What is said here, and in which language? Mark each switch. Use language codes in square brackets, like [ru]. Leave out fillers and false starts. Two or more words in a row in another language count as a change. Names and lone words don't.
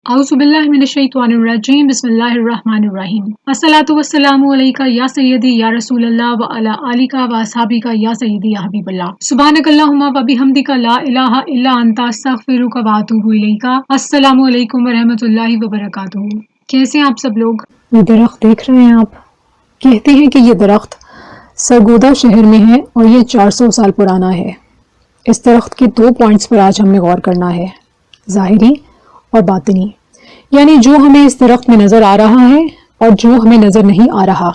[ar] أعوذ بالله من الشيطان الرجيم بسم الله الرحمن الرحيم الصلاة والسلام عليك يا سيدي يا رسول الله وعلى آلك وأصحابك يا سيدي يا حبيب الله سبحانك اللهم وبحمدك لا إله إلا أنت أستغفرك وأتوب إليك. السلام عليكم ورحمة الله وبركاته. [ur] کیسے ہیں آپ سب لوگ? یہ درخت دیکھ رہے ہیں آپ? کہتے ہیں کہ یہ درخت سرگودھا شہر میں ہے اور یہ 400 سال پرانا ہے. اس درخت کے 2 پوائنٹس پر آج ہم نے غور کرنا ہے، ظاہری اور باطنی، یعنی جو ہمیں اس درخت میں نظر آ رہا ہے اور جو ہمیں نظر نہیں آ رہا.